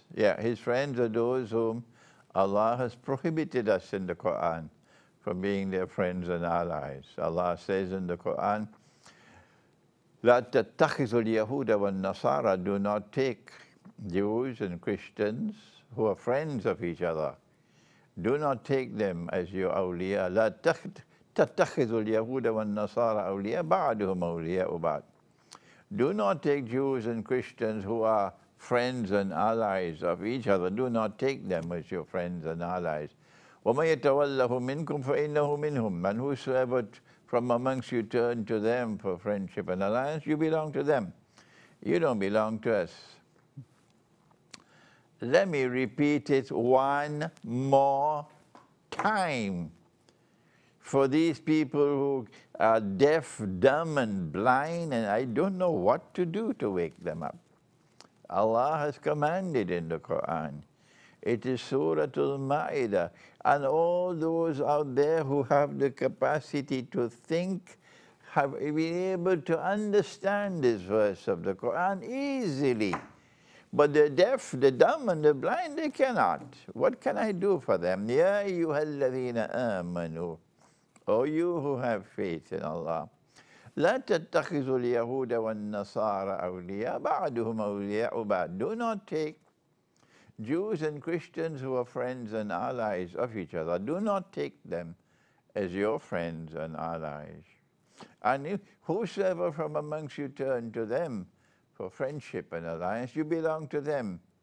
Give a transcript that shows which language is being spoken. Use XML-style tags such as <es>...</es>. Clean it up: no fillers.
<en>Yeah, his friends are those whom Allah has prohibited us in the Quran from being their friends and allies. Allah says in the Quran,</en> <ar>لا تتخذوا اليهود والنصارى,</ar> <en>do not take Jews and Christians who are friends of each other. Do not take them as your awliya.</en> <ar>لا تتخذوا اليهود والنصارى أولياء بعضهم أولياء بعض.</ar> <en>Do not take Jews and Christians who are friends and allies of each other. Do not take them as your friends and allies.</en> <ar>وَمَن يَتَوَلَّهُ مِنْكُمْ فَإِنَّهُ مِنْهُمْ.</ar> <en>And whosoever from amongst you turn to them for friendship and alliance, you belong to them. You don't belong to us. Let me repeat it one more time. For these people who are deaf, dumb, and blind, and I don't know what to do to wake them up. Allah has commanded in the Quran. It is Surah Al-Ma'idah. And all those out there who have the capacity to think have been able to understand this verse of the Quran easily. But the deaf, the dumb, and the blind, they cannot. What can I do for them?</en> <ar>Ya ayyuhalladhina amanu.</ar> <en>O you who have faith in Allah.</en> <ar>لا تتخذوا اليهود والنصارى أولياء بعضهم أولياء بعض.</ar> <en>Do not take Jews and Christians who are friends and allies of each other. Do not take them as your friends and allies. And if whosoever from amongst you turn to them for friendship and alliance, you belong to them.</en>